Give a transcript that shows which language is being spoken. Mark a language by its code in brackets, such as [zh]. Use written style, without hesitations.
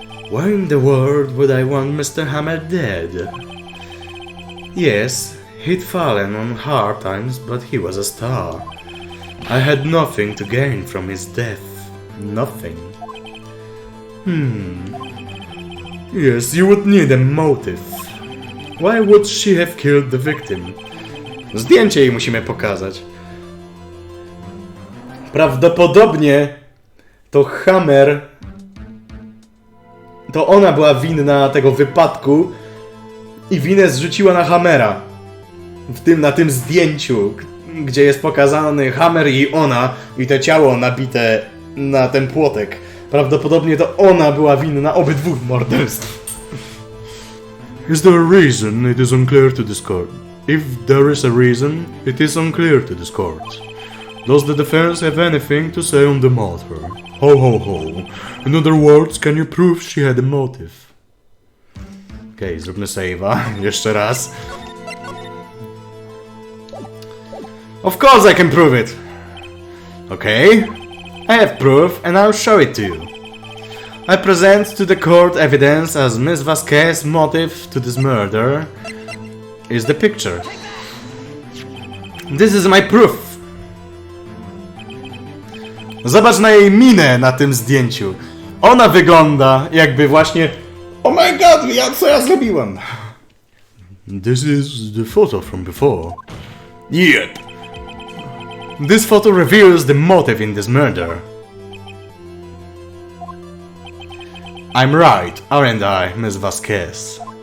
[en] Why in the world would I want Mr. Hammer dead? Yes, he'd fallen on hard times, but he was a star. I had nothing to gain from his death. Nothing. Yes, you would need a motive. Why would she have killed the victim? [pl] Zdjęcie jej musimy pokazać. Prawdopodobnie to Hammer... To ona była winna tego wypadku i winę zrzuciła na Hammera. Na tym zdjęciu, gdzie jest pokazany Hammer i ona i to ciało nabite na ten płotek. Prawdopodobnie to ona była winna obydwu morderstw. [en] Is there a reason it is unclear to this court? If there is a reason, it is unclear to this court. Does the defense have anything to say on the matter? Ho ho ho. In other words, can you prove she had a motive? [pl] Okej, zróbmy save'a. Jeszcze raz. [en] Of course I can prove it! Okay. I have proof and I'll show it to you. I present to the court evidence as Miss Vasquez's motive to this murder is the picture. This is my proof. [pl] Zobacz na jej minę na tym zdjęciu. Ona wygląda jakby właśnie... [en] Oh my god, [pl] co ja zrobiłem? [en] This is the photo from before. Yep. This photo reveals the motive in this murder. I'm right, aren't I, Miss Vasquez?